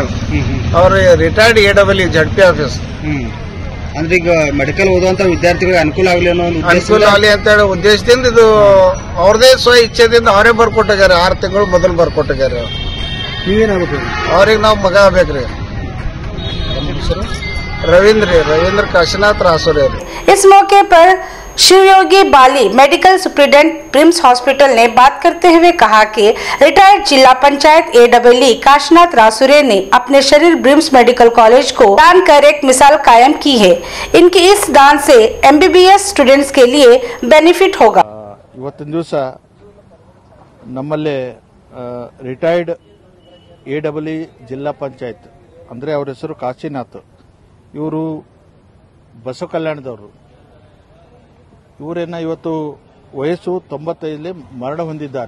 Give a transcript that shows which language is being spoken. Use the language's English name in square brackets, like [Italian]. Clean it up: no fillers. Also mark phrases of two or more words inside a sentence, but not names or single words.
[English] ಅವ್ರ retired AEE ZP office. [Kannada] ಅಂದ್ರೆ ಈಗ ಮೆಡಿಕಲ್ ಓದುವಂತ ವಿದ್ಯಾರ್ಥಿಗಳಿಗೆ ಅನುಕೂಲ ಆಗಲಿ ಅನ್ನೋ ಅನುಕೂಲ ಆಗಲಿ ಅಂತ ಹೇಳಿ ಉದ್ದೇಶದಿಂದ ಇದು ಅವ್ರದೇ ಸ್ವ ಇಚ್ಛೆದಿಂದ ಅವರೇ ಬರ್ಕೊಟ್ಟಿದ್ದಾರೆ। 6 ತಿಂಗಳು ಮೊದಲು ಬರ್ಕೊಟ್ಟಿದ್ದಾರೆ। ನೀವೇನಾಗಬೇಕು? ಅವ್ರಿಗೆ ನಾವು ಮಗ ಆಗ್ಬೇಕ್ರಿ। [Hindi] रविंद्र काशीनाथ रासुरे। इस मौके पर शिवयोगी बाली [English] medical superintendent [Hindi] ब्रिम्स हॉस्पिटल ने बात करते हुए कहा कि रिटायर्ड जिला पंचायत AEE काशीनाथ रासुरे ने अपने शरीर ब्रिम्स मेडिकल कॉलेज को दान कर एक मिसाल कायम की है। इनके इस दान से [English] MBBS students [Hindi] के लिए बेनिफिट होगा। [Kannada] ಇವತ್ತಿನ ದಿವಸ ನಮ್ಮಲ್ಲಿ [English] retired AEE [Kannada] ಜಿಲ್ಲಾ ಪಂಚಾಯತ್ ಅಂದರೆ ಅವ್ರ ಹೆಸರು ಕಾಶಿನಾಥ್, ಇವರು ಬಸವ ಕಲ್ಯಾಣದವರು। ಇವರೇನ ಇವತ್ತು ವಯಸ್ಸು 95 ಮರಣ ಹೊಂದಿದ್ದಾರೆ।